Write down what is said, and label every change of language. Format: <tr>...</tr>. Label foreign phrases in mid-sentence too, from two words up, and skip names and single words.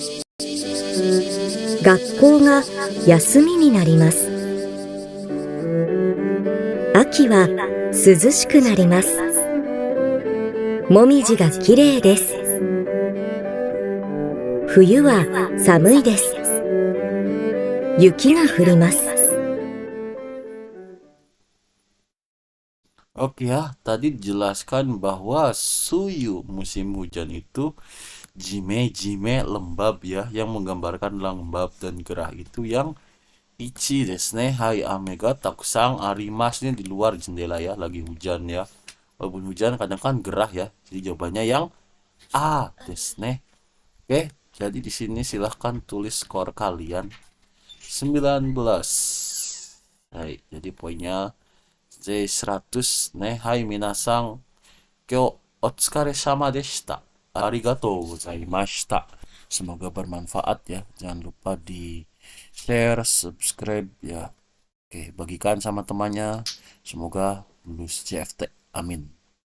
<ja>学校が休みになります。秋は涼しくなります。もみじがきれいです。冬は寒いです。雪が降ります。</ja> <id>Oke ya, tadi dijelaskan bahwa suyu musim hujan itu jime-jime lembab ya, yang menggambarkan lembab dan gerah itu yang</id> <ja>一ですね.</ja> <id>Hai,</id> <ja>雨がたくさんあります</ja> <id>nih di luar jendela ya, lagi hujan ya. Walaupun hujan kadang kan gerah ya. Jadi jawabannya yang A</id> <ja>ですね.</ja> <id>Oke, jadi di sini silahkan tulis skor kalian 19. Hai, jadi poinnya J100 ね。</id> <ja>はい、皆さん、今日お疲れ様でした。</ja> <id>ありがとうございました。Semoga bermanfaat ya. Jangan lupa di share, subscribe ya. Oke, bagikan sama temannya. Semoga lulus CFT. Amin.</id>